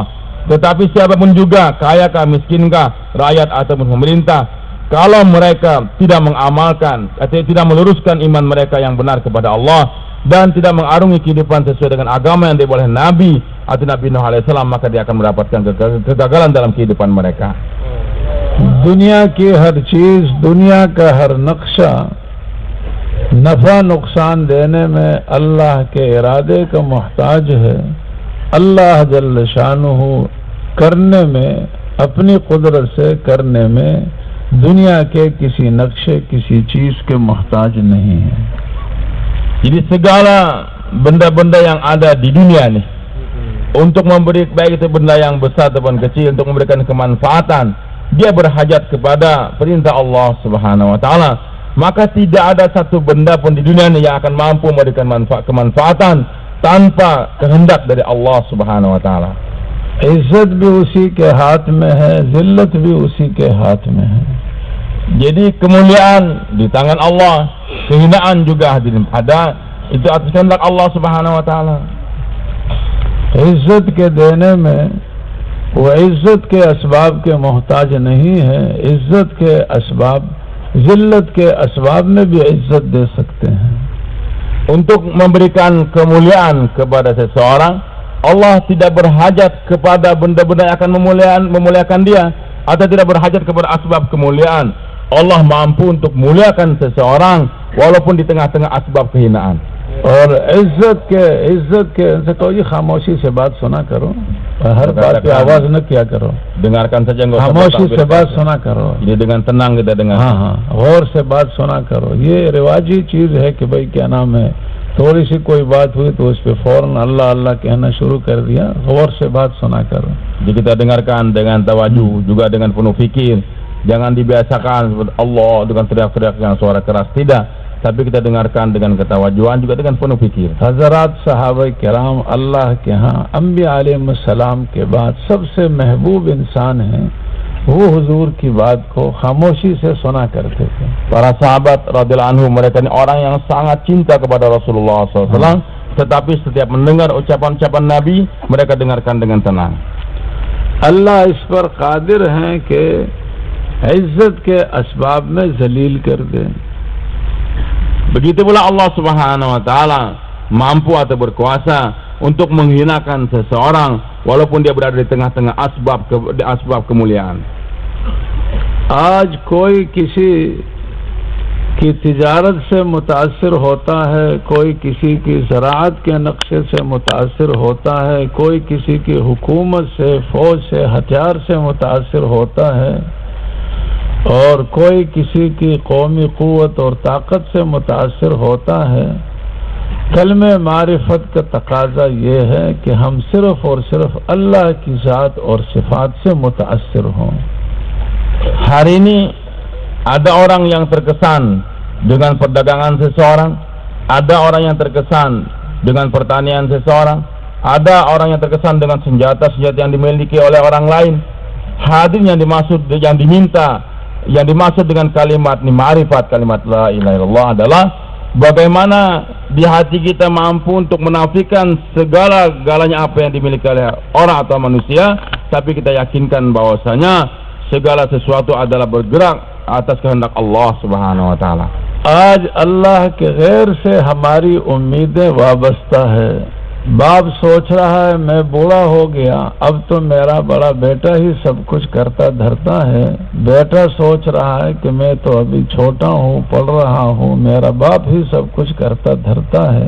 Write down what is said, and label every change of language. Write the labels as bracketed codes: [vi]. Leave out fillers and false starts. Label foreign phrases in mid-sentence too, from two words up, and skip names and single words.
[id] Tetapi siapapun juga, kayakah, miskinkah, rakyat ataupun pemerintah, kalau mereka tidak mengamalkan atau tidak meluruskan iman mereka yang benar kepada Allah dan tidak mengarungi kehidupan sesuai dengan agama yang dibawa oleh Nabi atau Nabi Nuh alaihissalam, maka dia akan mendapatkan kegagalan dalam kehidupan mereka. [ur] دنیا کی ہر چیز، دنیا کا ہر نقشہ نفع نقصان دینے میں اللہ کے ارادے کا محتاج ہے. اللہ [ar] جل شأنه [ur] کرنے میں، اپنی قدرت سے کرنے میں دنیا کے کسی نقشے، کسی چیز کے محتاج نہیں ہے. [id] Jadi segala benda-benda yang ada di dunia ini untuk memberi, baik itu benda yang besar ataupun kecil, untuk memberikan kemanfaatan, dia berhajat kepada perintah [ar] الله سبحانه وتعالى. [id] Maka tidak ada satu benda pun di dunia ini yang akan mampu memberikan kemanfaatan tanpa kehendak dari [ar] الله سبحانه وتعالى. [ur] عزت بھی اسی کے ہاتھ میں ہے، ذلت بھی اسی کے ہاتھ میں ہے. [id] Jadi kemuliaan di tangan Allah, kehinaan juga ada, itu atas kehendak [ar] الله سبحانه وتعالى. [ur] عزت کے دینے میں وہ عزت کے اسباب کے محتاج نہیں ہے. عزت کے اسباب، ذلت کے اسباب میں بھی عزت دے سکتے ہیں. [id] Untuk memberikan kemuliaan kepada seseorang, Allah tidak berhajat kepada benda-benda yang akan memuliakan dia, atau tidak berhajat kepada asbab kemuliaan. Allah mampu untuk muliakan seseorang walaupun di tengah-tengah asbab kehinaan. [ur] اور عزت کے سے کوئی خاموشی سے بات سنا کرو، ہر بات پہ آواز نہ کیا کرو. [id] Dengarkan saja, enggak usah [ur] خاموشی سے بات سنا کرو. [id] Jadi dengan tenang kita dengar. [ur] ہاں، غور سے بات سنا کرو. یہ رواجی چیز ہے کہ بھائی کیا نام ہے، تھوڑی سی کوئی بات ہوئی تو اس پہ فوراً اللہ اللہ کہنا شروع کر دیا. غور سے بات سنا کرو. [id] Jadi kita dengarkan dengan tawaju, juga dengan penuh fikir. Jangan dibiasakan Allah dengan teriak-teriak yang suara keras, tidak. Tapi kita dengarkan dengan ketawajuan, juga dengan penuh fikir. [ur] حضرات صحابہ کرام اللہ کے یہاں انبیاء علیہ السلام کے بعد سب سے محبوب انسان ہیں. وہ حضور کی بات کو خاموشی سے سنا کرتے تھے. [id] Para sahabat [ar] رضي الله عنه, [id] mereka ini orang yang sangat cinta kepada Rasulullah SAW, tetapi setiap mendengar ucapan-ucapan Nabi, mereka dengarkan dengan tenang. [ur] اللہ اس پر قادر ہیں کہ عزت کے اسباب میں ذلیل کر دے. [id] Begitu pula [ar] الله سبحانه وتعالى [id] mampu atau berkuasa untuk menghinakan seseorang walaupun dia berada di tengah-tengah asbab kemuliaan. [ur] آج کوئی کسی کی تجارت سے متاثر ہوتا ہے، کوئی کسی کی زراعت کے نقشے سے متاثر ہوتا ہے، کوئی کسی کی حکومت سے، فوج سے، ہتھیار سے متاثر ہوتا ہے، اور کوئی کسی کی قومی قوت اور طاقت سے متاثر ہوتا ہے. کلمۂ معرفت کا تقاضا یہ ہے کہ ہم صرف اور صرف اللہ کی ذات اور صفات سے متاثر ہوں. [id] Hari ini ada orang yang terkesan dengan perdagangan seseorang, ada orang yang terkesan dengan pertanian seseorang, ada orang yang terkesan dengan senjata-senjata yang dimiliki oleh orang lain. Hadirin yang dimaksud dengan kalimat ni ma'rifat, kalimat [ar] لا إله إلا الله [id] adalah bagaimana di hati kita mampu untuk menafikan segala-galanya apa yang dimiliki oleh orang atau manusia, tapi kita yakinkan bahwasanya segala sesuatu adalah bergerak atas kehendak [ar] الله سبحانه وتعالى. [ur] آج اللہ کے غیر سے ہماری امیدیں وابستہ ہے. باپ سوچ رہا ہے میں بوڑھا ہو گیا، اب تو میرا بڑا بیٹا ہی سب کچھ کرتا دھرتا ہے. بیٹا سوچ رہا ہے کہ میں تو ابھی چھوٹا ہوں، پڑھ رہا ہوں، میرا باپ ہی سب کچھ کرتا دھرتا ہے.